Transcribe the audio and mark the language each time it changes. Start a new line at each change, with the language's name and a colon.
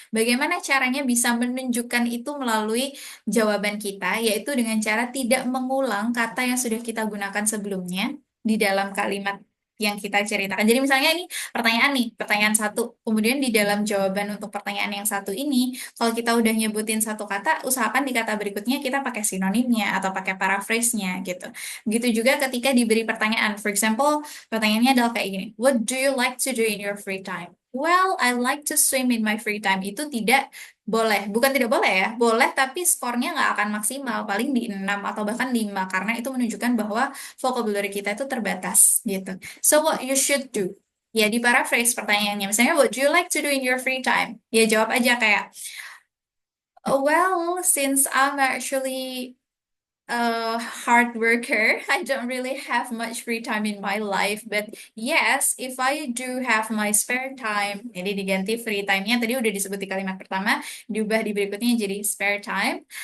Indonesian: Bagaimana caranya bisa menunjukkan itu melalui jawaban kita, yaitu dengan cara tidak mengulang kata yang sudah kita gunakan sebelumnya di dalam kalimat yang kita ceritakan. Jadi misalnya ini pertanyaan nih, pertanyaan satu. Kemudian di dalam jawaban untuk pertanyaan yang satu ini, kalau kita udah nyebutin satu kata, usahakan di kata berikutnya kita pakai sinonimnya atau pakai paraphrase-nya gitu. Begitu juga ketika diberi pertanyaan.
English: For example,
Indonesian: pertanyaannya adalah kayak gini.
English: What do you like to do in your free time? Well, I like to swim in my free time.
Indonesian: Itu tidak boleh. Bukan tidak boleh ya. Boleh, tapi skornya nggak akan maksimal. Paling di 6 atau bahkan 5. Karena itu menunjukkan bahwa vocabulary kita itu terbatas gitu.
English: So what you should do?
Indonesian: Ya, di paraphrase pertanyaannya.
English: Misalnya, what do you like to do in your free time?
Indonesian: Ya, jawab aja kayak,
English: well, since I'm actually a hard worker, I don't really have much free time in my life. But yes, if I do have my spare time,
Indonesian: jadi diganti free time-nya tadi udah disebut di kalimat pertama, diubah di berikutnya jadi spare time.